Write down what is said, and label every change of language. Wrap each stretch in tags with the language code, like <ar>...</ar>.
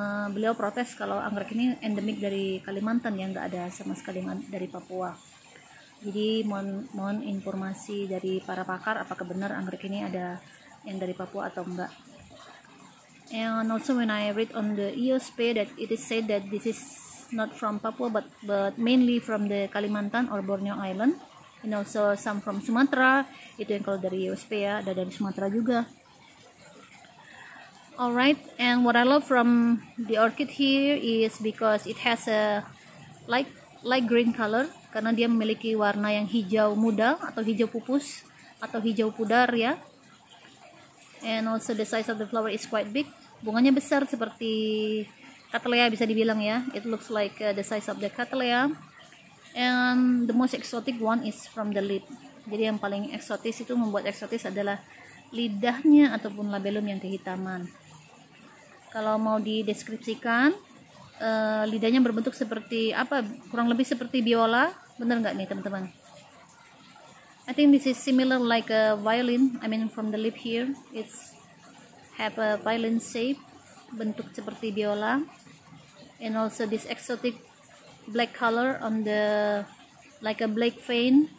<id>Beliau protes kalau anggrek ini endemik dari Kalimantan yang nggak ada sama sekali dari Papua. Jadi mohon informasi dari para pakar apakah benar anggrek ini ada yang dari Papua atau enggak.</id> <en>And also when I read on the IOSP that it is said that this is not from Papua but mainly from the Kalimantan or Borneo Island, and also some from Sumatera.</en> <id>Itu yang kalau dari IOSP ya, ada dari Sumatera juga.</id> <en>Alright, and what I love from the orchid here is because it has a light green color,</en> <id>karena dia memiliki warna yang hijau muda atau hijau pupus atau hijau pudar ya.</id> <en>And also the size of the flower is quite big.</en> <id>Bunganya besar seperti Cattleya bisa dibilang ya.</id> <en>It looks like the size of the Cattleya. And the most exotic one is from the lid.</en> <id>Jadi yang paling eksotis itu membuat eksotis adalah lidahnya ataupun labellum yang kehitaman. Kalau mau dideskripsikan, lidahnya berbentuk seperti apa? Kurang lebih seperti biola. Bener nggak nih teman-teman?</id> <en>I think this is similar like a violin. I mean from the lip here, it's have a violin shape,</en> <id>bentuk seperti biola.</id> <en>And also this exotic black color on the like a black vein.</en>